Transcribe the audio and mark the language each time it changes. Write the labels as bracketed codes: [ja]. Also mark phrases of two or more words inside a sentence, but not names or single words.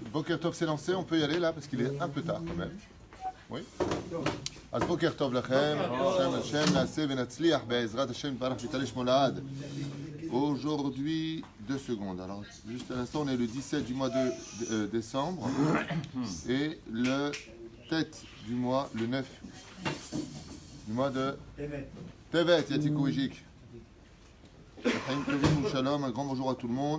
[he] בוקר טוב [fr] s'est lancé, on peut y aller là parce qu'il est un peu tard quand même. Oui. [he] אז בוקר טוב לכם, השם השם, נעשה ונצליח בעזרת השם יתברך ויתעלה שמו לעד. [fr] Aujourd'hui, 2 secondes. Alors, juste à l'instant, on est le 17 du mois de décembre et le tête du mois, le 9 du mois de Tevet, Yatikou Ejik. Shalom, un grand bonjour à tout le monde.